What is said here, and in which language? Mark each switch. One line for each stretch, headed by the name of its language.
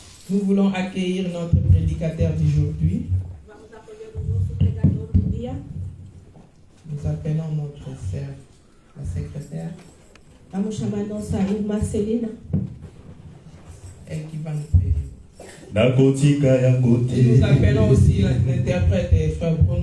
French: Nous voulons accueillir notre prédicateur d'aujourd'hui. Nous appelons notre sœur, la secrétaire.
Portuguese: Vamos chamar nossa irmã Celina.
French: Elle qui va nous prédiquer.
Lingala: Nakotika ya kote.
French: Nous appelons aussi l'interprète et frère Bruno.